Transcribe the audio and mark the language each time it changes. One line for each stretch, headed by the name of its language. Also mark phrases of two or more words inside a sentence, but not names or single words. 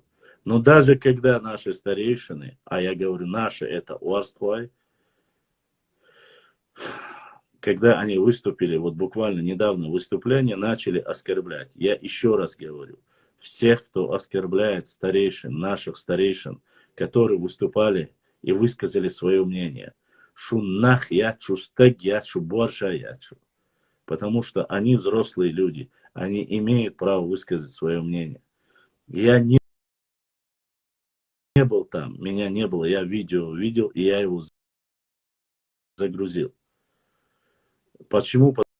Russian: Но даже когда наши старейшины, а я говорю наши, это Уарстхуай, когда они выступили, вот буквально недавно выступление, начали оскорблять. Я еще раз говорю, всех, кто оскорбляет старейшин, наших старейшин, которые выступали и высказали свое мнение,
Chechen: шуннах ячу, стег ячу, борша ячу.
Russian: Потому что они взрослые люди, они имеют право высказать свое мнение. Я не был там, меня не было, я видео видел, и я его загрузил. Почему?